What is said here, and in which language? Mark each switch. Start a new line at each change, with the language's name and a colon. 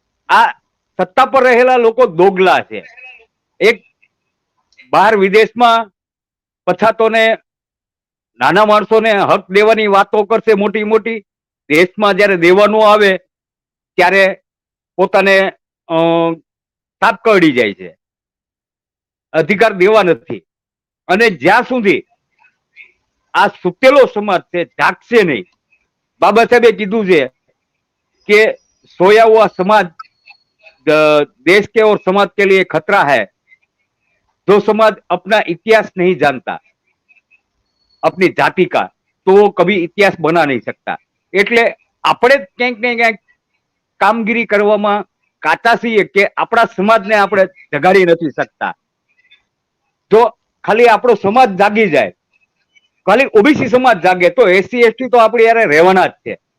Gujarati: આ સત્તા પર રહેલા લોકો દોગલા છે. એક બહાર વિદેશમાં પછાતોને, નાના માણસોને હક દેવાની વાતો કરશે મોટી મોટી, દેશમાં જયારે દેવાનું આવે ત્યારે પોતાને તાપ કરડી જાય છે, અધિકાર દેવા નથી. અને જ્યાં સુધી આ સુતેલો સમાજ છે જાગશે નહીં, બાબા સાહેબે કીધું છે કે
Hindi: સોયા હુआ समाज देश के और समाज के लिए खतरा है. जो समाज अपना इतिहास नहीं जानता, अपनी जाति का, तो वो कभी इतिहास बना नहीं सकता.
Gujarati: એટલે આપણે ક્યાંક ને ક્યાંક કામગીરી કરવામાં કાચા છીએ કે આપણા સમાજને આપણે જગાડી નથી શકતા. જો ખાલી આપણો સમાજ જાગી જાય, ખાલી ઓબીસી સમાજ જાગે તો એસસી એસટી તો આપણે યારે રહેવાના જ છે.